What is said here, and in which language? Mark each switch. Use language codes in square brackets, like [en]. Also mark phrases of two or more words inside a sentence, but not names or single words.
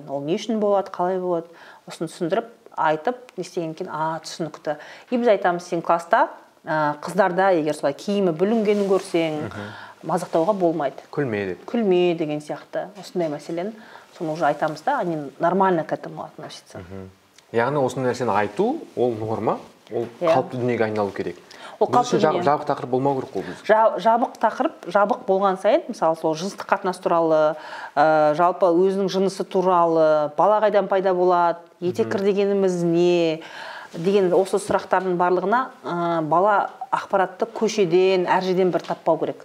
[kk] Ол не үшін болады, қалай болады, осыны түсіндіріп, айтып, не істеген кейін, түсінікті. И біз айтамыз, сен класста қыздарда егер солай киімі бүлінгенін көрсең, мазақтауға болмайды. Күлме деген сияқты. Осындай мәселені соны уже айтамыз да, [ru] они нормально к этому относятся. [kk] Яғни осындай нәрсені айту, ол норма, ол қалыпты дүниеге айналу керек. Бұл үшін жабық тақырып болмау керек қой біз. Жабық тақырып, жабық болған сайын, мысалы сол жыныстық қатынас туралы, жалпы өзінің жынысы туралы, бала қайдан пайда болады, етеккір дегеніміз не деген осы сұрақтардың барлығына бала ақпаратты көшеден, әр жерден бір таппау керек.